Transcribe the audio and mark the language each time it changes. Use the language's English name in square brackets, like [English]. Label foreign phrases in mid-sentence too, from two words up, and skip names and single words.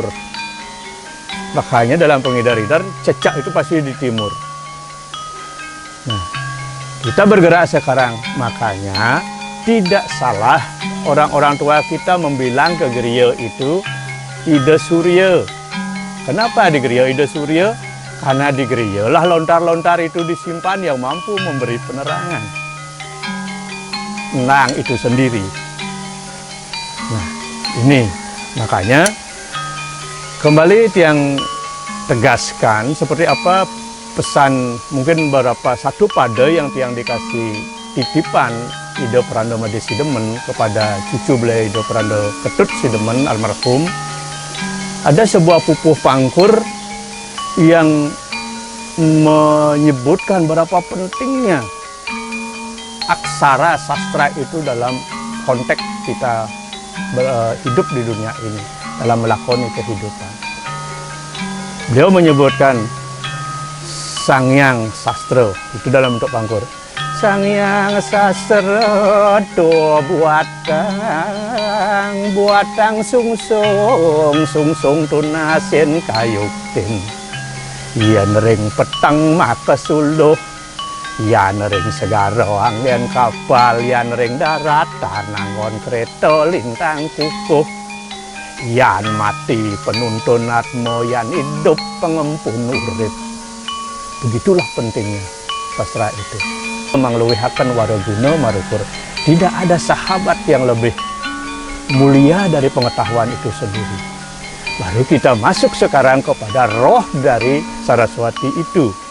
[Indonesian] Makanya dalam pengidar-idar, cecak itu pasti di timur. Nah, kita bergerak sekarang. Makanya tidak salah orang-orang tua kita membilang ke Griya itu ide surya. Kenapa di Griya ide surya? Karena di Griya lah lontar-lontar itu disimpan yang mampu memberi penerangan. Nang itu sendiri. Nah, ini makanya kembali yang tegaskan seperti apa pesan mungkin beberapa satu pada yang tiang dikasih titipan Ido Prando Made Sidemen kepada cucu beliau Ido Prando Ketut Sidemen almarhum. Ada sebuah pupuh pangkur yang menyebutkan berapa pentingnya aksara sastra itu dalam konteks kita hidup di dunia ini, dalam melakoni kehidupan. Beliau menyebutkan Sangyang Sastra, itu dalam bentuk pangkur. [Balinese] Sangyang Sastra do buatang sungsung tunasin kayuktin. Yan ring petang maka suluh, yan ring segaro angin kapal, yan ring daratan angon kereta lintang kukuh, yan mati penuntun atmo, yan hidup pengempun urip. [Indonesian] Begitulah pentingnya sastra itu. [Balinese] Mangluwihaken waraguna marukur. [Indonesian] Tidak ada sahabat yang lebih mulia dari pengetahuan itu sendiri. Baru kita masuk sekarang kepada roh dari Saraswati itu.